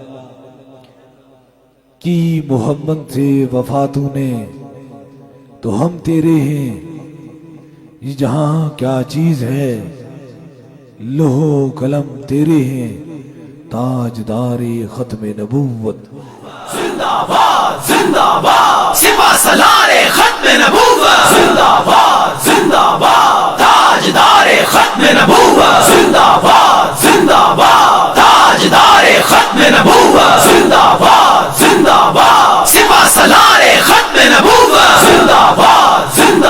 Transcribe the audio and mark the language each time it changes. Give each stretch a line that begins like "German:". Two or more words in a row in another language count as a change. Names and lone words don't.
Urdu: کی محمد سے وفا تو نے تو ہم تیرے ہیں، یہ جہاں کیا چیز ہے لوح و قلم تیرے ہیں، تاجدار ختم نبوت۔ زندہ باد زندہ باد سپہ سالار ختم نبوت، زندہ باد زندہ باد تاجدار ختم نبوت، زندہ باد زندہ باد تاجدار ختم نبوت، زندہ باد زندہ باد سپہ سالار ختم نبوت، زندہ باد زندہ